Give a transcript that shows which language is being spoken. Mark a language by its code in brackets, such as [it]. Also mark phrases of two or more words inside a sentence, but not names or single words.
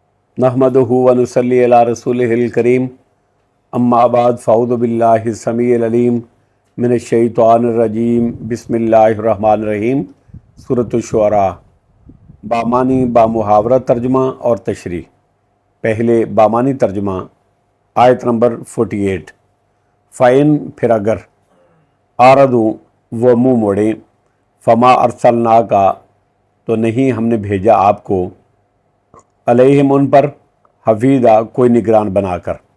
[ar] نحمده ونصلي على رسوله الكريم أما بعد فأعوذ بالله السميع العليم من الشيطان الرجيم بسم الله الرحمن الرحيم. [ur] سورۃ الشعراء۔ بامعنی بامحاورہ ترجمہ اور تشریح. پہلے بامعنی ترجمہ۔ آیت نمبر 48. فإن پھر اگر أعرضوا وہ منہ موڑیں, [ar] فما أرسلناك [ur] تو نہیں ہم نے بھیجا آپ کو، علیہم ان پر، حفیظا کوئی نگران بنا کر.